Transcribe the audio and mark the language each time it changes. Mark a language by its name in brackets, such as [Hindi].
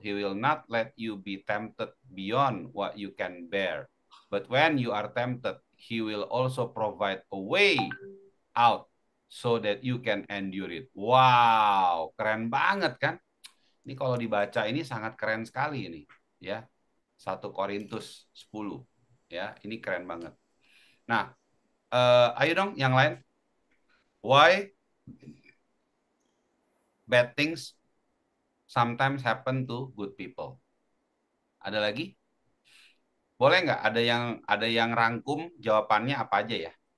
[English] He will not let you be tempted beyond what you can bear. But when you are tempted, He will also provide a way out so that you can endure it. [Indonesian] Wow, keren banget kan? Ini kalau dibaca ini sangat keren sekali ini, ya. 1 Korintus 10, ya. Ini keren banget. Nah, ayo dong yang lain. [English] Why bad things sometimes happen to good people? [Indonesian] Ada lagi? Boleh nggak? Ada yang rangkum jawabannya apa aja ya?